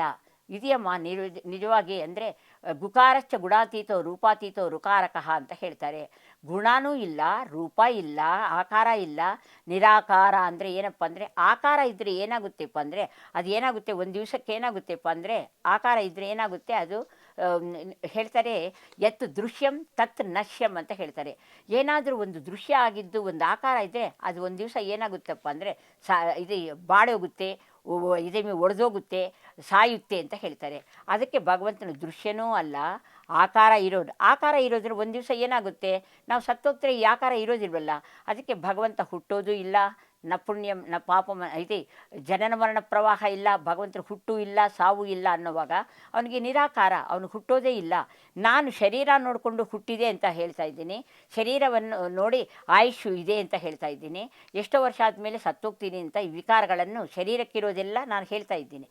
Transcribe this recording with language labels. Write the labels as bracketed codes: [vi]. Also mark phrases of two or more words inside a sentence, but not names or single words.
[kn] ಇದೆಯಮ್ಮ ನಿಜವಾಗಿ ಅಂದರೆ [sa] ಗುಕಾರಶ್ಚ ಗುಣಾತೀತೋ ರೂಪಾತೀತೋ ರುಕಾರಕಃ [kn] ಅಂತ ಹೇಳ್ತಾರೆ. ಗುಣನೂ ಇಲ್ಲ, ರೂಪ ಇಲ್ಲ, ಆಕಾರ ಇಲ್ಲ. ನಿರಾಕಾರ ಅಂದರೆ ಏನಪ್ಪ ಅಂದರೆ ಆಕಾರ ಇದ್ದರೆ ಏನಾಗುತ್ತೆಪ್ಪ ಅಂದರೆ ಅದು ಏನಾಗುತ್ತೆ ಒಂದು ದಿವಸಕ್ಕೆ ಏನಾಗುತ್ತೆಪ್ಪ ಅಂದರೆ ಆಕಾರ ಇದ್ದರೆ ಏನಾಗುತ್ತೆ ಅದು ಹೇಳ್ತಾರೆ [sa] ಯತ್ ದೃಶ್ಯಂ ತತ್ ನಶ್ಯಂ [kn] ಅಂತ ಹೇಳ್ತಾರೆ. ಏನಾದರೂ ಒಂದು ದೃಶ್ಯ ಆಗಿದ್ದು ಒಂದು ಆಕಾರ ಇದ್ದರೆ ಅದು ಒಂದು ದಿವಸ ಏನಾಗುತ್ತಪ್ಪ ಅಂದರೆ ಇದು ಬಾಡೋಗುತ್ತೆ, ಇದನ್ನು ಒಡೆದೋಗುತ್ತೆ, ಸಾಯುತ್ತೆ ಅಂತ ಹೇಳ್ತಾರೆ. ಅದಕ್ಕೆ ಭಗವಂತನ ದೃಶ್ಯನೂ ಅಲ್ಲ, ಆಕಾರ ಇರೋದ್ರೆ ಒಂದು ದಿವಸ ಏನಾಗುತ್ತೆ ನಾವು ಸತ್ತೋಗ್ತಾರೆ, ಈ ಆಕಾರ ಇರೋದಿಲ್ವಲ್ಲ. ಅದಕ್ಕೆ ಭಗವಂತ ಹುಟ್ಟೋದು ಇಲ್ಲ, [sa] ನ ಪುಣ್ಯಂ ನ ಪಾಪಂ [kn] ಇದೆ, ಜನನ ಮರಣ ಪ್ರವಾಹ ಇಲ್ಲ, ಭಗವಂತನ ಹುಟ್ಟು ಇಲ್ಲ ಸಾವು ಇಲ್ಲ ಅನ್ನೋವಾಗ ಅವನಿಗೆ ನಿರಾಕಾರ, ಅವನು ಹುಟ್ಟೋದೇ ಇಲ್ಲ. ನಾನು ಶರೀರ ನೋಡಿಕೊಂಡು ಹುಟ್ಟಿದೆ ಅಂತ ಹೇಳ್ತಾ ಇದ್ದೀನಿ, ಶರೀರವನ್ನು ನೋಡಿ ಆಯುಷು ಇದೆ ಅಂತ ಹೇಳ್ತಾ ಇದ್ದೀನಿ, ಎಷ್ಟೋ ವರ್ಷ ಆದಮೇಲೆ ಸತ್ತೋಗ್ತೀನಿ ಅಂತ ಈ ವಿಕಾರಗಳನ್ನು ಶರೀರಕ್ಕಿರೋದೆಲ್ಲ ನಾನು ಹೇಳ್ತಾ ಇದ್ದೀನಿ.